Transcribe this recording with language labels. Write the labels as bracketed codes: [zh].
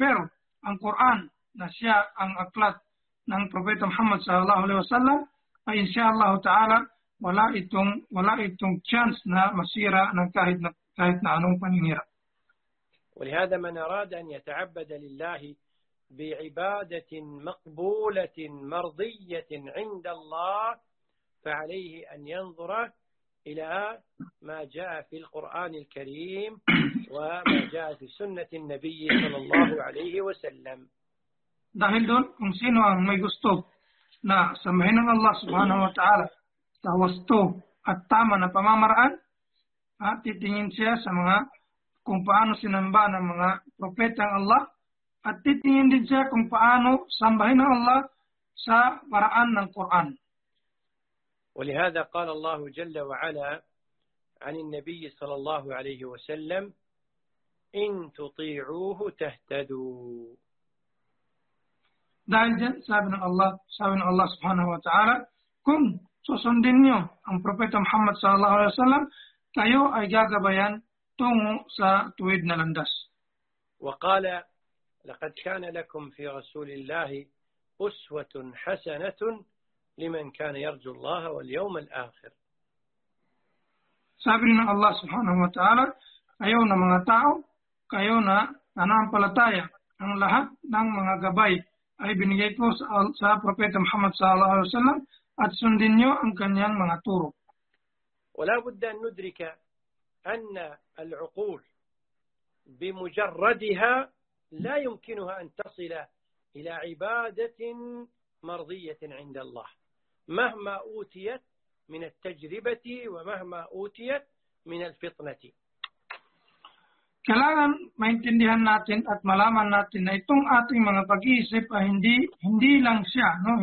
[tl] Pero ang Quran na siya ang aklat ng Propeta Muhammad sallallahu alaihi wasallam ay insyaallah ta'ala wala itong chance na masira ng kahit na anong paninira. [ar] ولهذا من أراد أن يتعبد لله بعبادة مقبولة مرضية عند الله فعليه أن ينظر إلى ما جاء في القرآن الكريم وما جاء في سنة النبي صلى الله عليه وسلم. [tl] Dahil doon, kung sino ang may gusto na samahin ng Allah subhanahu wa ta'ala sa wasto at tama na pamamaraan, titingin siya sa mga kung paano sinamba ng mga propeta ng Allah at titingin din siya kung paano sambahin ng Allah sa paraan ng Quran. [ar] ولهذا قال الله جل وعلا عن النبي صلى الله عليه وسلم إن تطيعوه تهتدوا. [tl] Dahil din sabi ng Allah [ar] سبحانه وتعالى [tl] kung susundin niyo ang propeta Muhammad [ar] صلى الله عليه وسلم [tl] kayo ay gagabayan tungo sa tuwid na landas. [ar] وقال لقد كان لكم في رسول الله أسوة حسنة لمن كان يرجو الله واليوم الآخر. [tl] Sabi ng Allah subhanahu wa ta'ala, kayo na mga tao, kayo na nanampalataya, ang lahat ng mga gabay ay binigay ko sa Propeta Muhammad sallallahu alaihi wasallam at sundin niyo ang kanyang mga turo. [ar] Wala budda an nudrika أن العقول بمجردها لا يمكنها أن تصل إلى عبادة مرضية عند الله مهما أوتيت من التجربة ومهما أوتيت من الفطنة. [tl] Kailangan maintindihan natin at malaman natin na itong ating mga pag-iisip ay hindi lang siya, no?